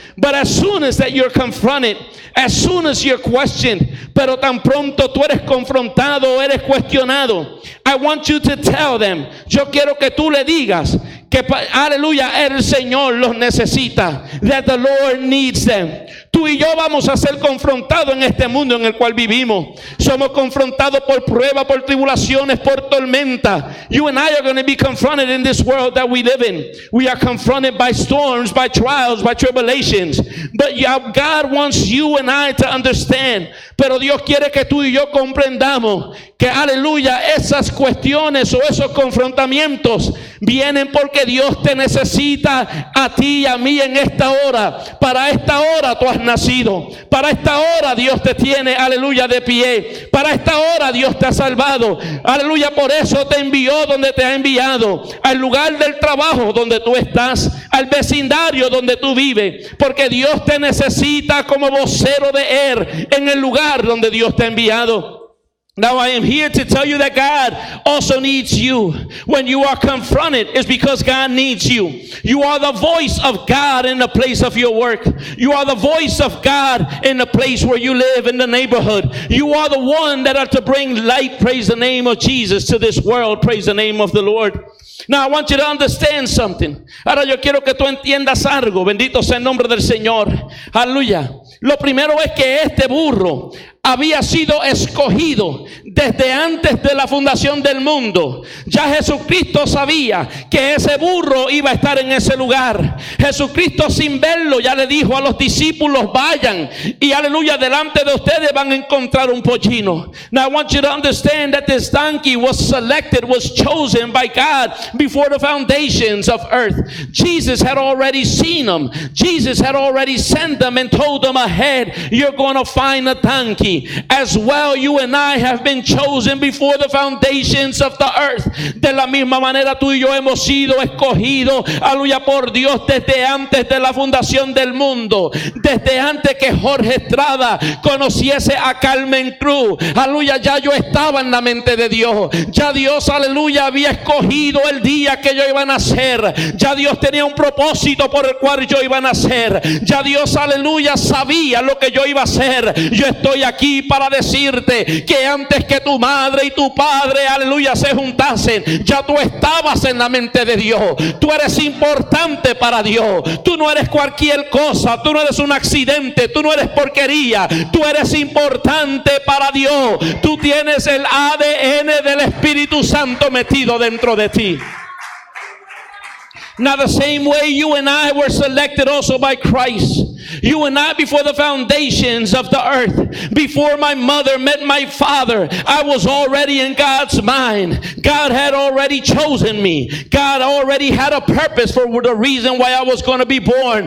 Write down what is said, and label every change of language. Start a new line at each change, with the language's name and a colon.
English: But as soon as that you're confronted, as soon as you're questioned,
Spanish: pero tan pronto tú eres confrontado o eres cuestionado,
English: I want you to tell them,
Spanish: yo quiero que tú le digas que, aleluya, el Señor los necesita,
English: that the Lord needs them.
Spanish: Tú y yo vamos a ser confrontados en este mundo en el cual vivimos. Somos confrontados por pruebas, por tribulaciones, por tormenta.
English: You and I are going to be confronted in this world that we live in. We are confronted by storms, by trials, by tribulations. But God wants you and I to understand. But
Spanish: Pero Dios quiere que tú y yo comprendamos que, aleluya, esas cuestiones o esos confrontamientos vienen porque Dios te necesita a ti y a mí en esta hora. Para esta hora tú has nacido. Para esta hora Dios te tiene, aleluya, de pie. Para esta hora Dios te ha salvado. Aleluya, por eso te envió donde te ha enviado. Al lugar del trabajo donde tú estás. Al vecindario donde tú vives. Porque Dios te necesita como vocero de Él en el lugar donde Dios te ha enviado.
English: Now I am here to tell you that God also needs you. When you are confronted, it's because God needs you. You are the voice of God in the place of your work. You are the voice of God in the place where you live, in the neighborhood. You are the one that are to bring light, praise the name of Jesus, to this world, praise the name of the Lord. Now I want you to understand something.
Spanish: Ahora yo quiero que tú entiendas algo. Bendito sea el nombre del Señor. Aleluya. Lo primero es que este burro había sido escogido desde antes de la fundación del mundo. Ya Jesucristo sabía que ese burro iba a estar en ese lugar. Jesucristo, sin verlo, ya le dijo a los discípulos: vayan y, aleluya, delante de ustedes van a encontrar un pollino.
English: Now I want you to understand that this donkey was selected, was chosen by God before the foundations of earth. Jesus had already seen them. Jesus had already sent them and told them ahead, you're going to find a donkey. As well, you and I have been chosen before the foundations of the earth.
Spanish: De la misma manera, tú y yo hemos sido escogidos, aleluya, por Dios desde antes de la fundación del mundo. Desde antes que Jorge Estrada conociese a Carmen Cruz, aleluya, ya yo estaba en la mente de Dios. Ya Dios, aleluya, había escogido el día que yo iba a nacer. Ya Dios tenía un propósito por el cual yo iba a nacer. Ya Dios, aleluya, sabía lo que yo iba a hacer. Yo estoy aquí para decirte que antes que tu madre y tu padre, aleluya, se juntasen, ya tú estabas en la mente de Dios. Tú eres importante para Dios. Tú no eres cualquier cosa. Tú no eres un accidente. Tú no eres porquería. Tú eres importante para Dios. Tú tienes el ADN del Espíritu Santo metido dentro de ti.
English: Now the same way you and I were selected also by Christ. You and I, before the foundations of the earth, before my mother met my father, I was already in God's mind. God had already chosen me. God already had a purpose for the reason why I was going to be born.